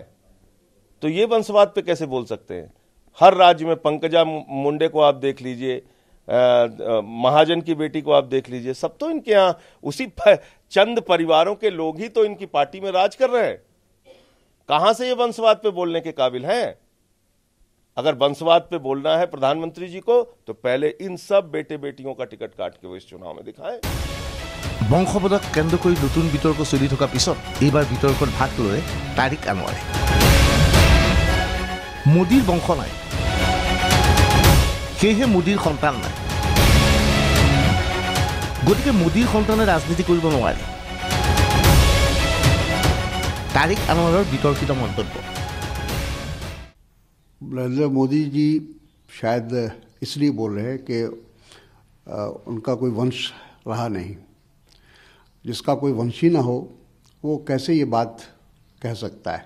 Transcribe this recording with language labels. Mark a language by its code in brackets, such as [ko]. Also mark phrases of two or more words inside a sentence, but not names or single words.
[hi] तो ये वंशवाद पे कैसे बोल सकते हैं? हर राज्य में पंकजा मुंडे को आप देख लीजिए, महाजन की बेटी को आप देख लीजिए, सब तो इनके यहाँ उसी चंद परिवारों के लोग ही तो इनकी पार्टी में राज कर रहे हैं। कहां से ये वंशवाद पे बोलने के काबिल हैं? अगर वंशवाद पे बोलना है प्रधानमंत्री जी को तो पहले इन सब बेटे बेटियों का टिकट काट के वो इस चुनाव में दिखाएं। [as] বংশবাদক কেন্দ্ৰ কৰি নতুন বিতৰ্ক চলি থকা পিছত এইবাৰ বিতৰ্কত ভাগ ললে তাৰিক আনোৱাৰে। মোদীৰ বংশ নাই, সেয়েহে মোদীৰ সন্তান নাই, গতিকে মোদীৰ সন্তানে ৰাজনীতি কৰিব নোৱাৰে। তাৰিক আনোৱাৰৰ বিতৰ্কিত মন্তব্য। [hi] नरेंद्र मोदी जी शायद इसलिए बोल रहे हैं कि उनका कोई वंश रहा नहीं। जिसका कोई वंश ही ना हो वो कैसे ये बात कह सकता है?